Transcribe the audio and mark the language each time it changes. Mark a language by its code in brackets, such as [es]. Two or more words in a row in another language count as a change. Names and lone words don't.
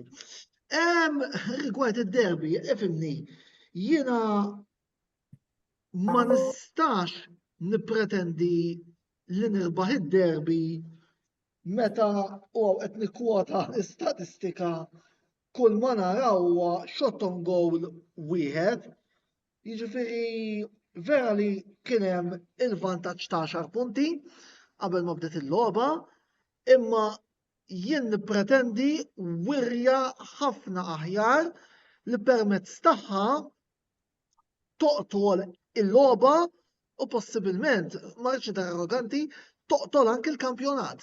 [mt] Rigward id-derbi, ifhimni, jiena ma nistax nippretendi li nirbaħ id-derbi meta qed nikkwota l-istatistika kull ma naraw huwa [en] shot on goal [mt] wieħed. Jiġifieri vera li kien hemm il-vantaġġ ta' 10 punti qabel ma bdiet il-logħba, imma jien nippretendi wirja ħafna aħjar li permezz tagħha toqtol il-logħba u possibilment, ma rridx idher arroganti, toqtol anke l-kampjonat.